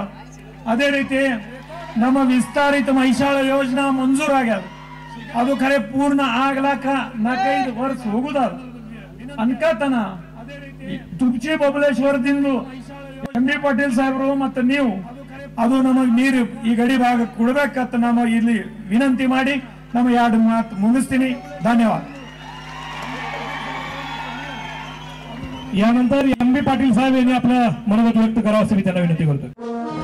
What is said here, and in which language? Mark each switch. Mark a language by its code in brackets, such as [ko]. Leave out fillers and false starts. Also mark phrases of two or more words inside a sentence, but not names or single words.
[kn] ಅದೇ ರೀತಿ ನಮ್ಮ ವಿಸ್ತಾರಿತ ಮೈಸಾಳ ಯೋಜನಾ ಮಂಜೂರಾಗ್ಯದ, ಅದು ಖರೆ ಪೂರ್ಣ ಆಗ್ಲಾಕ 4-5 ವರ್ಷ ಹೋಗುದಾದ ಅನ್ಕತನ ತುರ್ಚಿ ಬಬಲೇಶ್ವರದಿಂದ ಎಂ.ಬಿ. ಪಾಟೀಲ್ ಸಾಹೇಬರು ಮತ್ತು ನೀವು ಅದು ನಮಗೆ ನೀರು ಈ ಗಡಿ ಭಾಗ ಕೊಡಬೇಕಂತ ನಾವು ಇಲ್ಲಿ ವಿನಂತಿ ಮಾಡಿ ನಮ್ಮ 2 ಮಾತು ಮುಗಿಸ್ತೀನಿ। ಧನ್ಯವಾದ। [mr] यानंतर एम.बी. पाटील साहेब यांनी आपलं मनोगत व्यक्त करावं अशी मी त्यांना विनंती करतो।